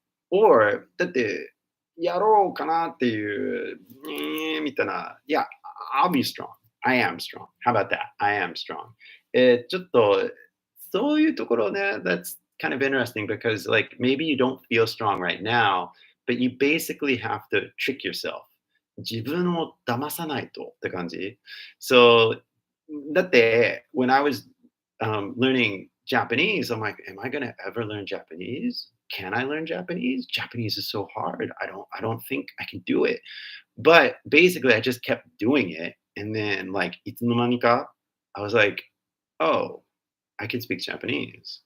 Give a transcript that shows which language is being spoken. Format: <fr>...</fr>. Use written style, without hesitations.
<ja>Or だってやろうかなっていう、みたいな。</ja> <en>Yeah, I'll be strong. I am strong. How about that? I am strong.</en> <ja>ちょっと、そういうところね、</ja> <en>that's kind of interesting because like maybe you don't feel strong right now, but you basically have to trick yourself.</en> <ja>自分を騙さないとって感じ。</ja> <en>So,</en> <ja>だって、</ja> <en>when I was learning Japanese, I'm like, am I gonna ever learn Japanese? Can I learn Japanese? Japanese is so hard. I don't think I can do it. But basically I just kept doing it. And then like itsunomanika, I was like, oh, I can speak Japanese.</en>